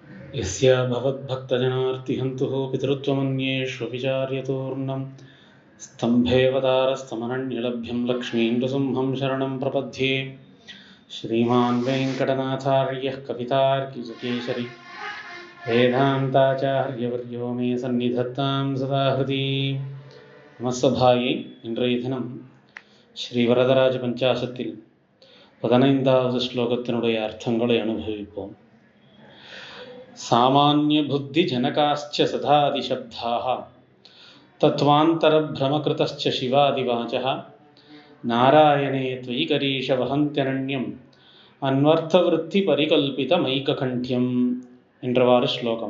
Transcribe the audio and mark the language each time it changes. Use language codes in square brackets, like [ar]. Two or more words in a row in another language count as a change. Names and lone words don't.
[sa] यस्य भवद्भक्तजनार्तिहन्तुः पितृत्वमन्येषु विचार्यतूर्णं स्तम्भेवतारस्तमनन्यलभ्यं लक्ष्मीं नृसिंहं शरणं प्रपद्ये। श्रीमान् वेङ्कटनाथार्यः कवितार्किकेसरी वेदान्ताचार्यवर्यो मे सन्निधत्तां सदा हृदि। [ta] நமசபாயை இன்றைய தினம் ஸ்ரீ வரதராஜ பஞ்சாசத்தில் 15வது ஸ்லோகத்தினுடைய அர்த்தங்களை அனுபவிப்போம். [sa] सामान्य बुद्धि जनकाश्च शतादिशब्दाः तत्त्वान्तर भ्रमकृतश्च शिवादिवाचः नारायणे त्वयि करीश वहन्त्यनन्यम् अन्वर्थवृत्ति परिकल्पितमैककण्ठ्यम् [ta] என்றவாறு ஸ்லோகம்.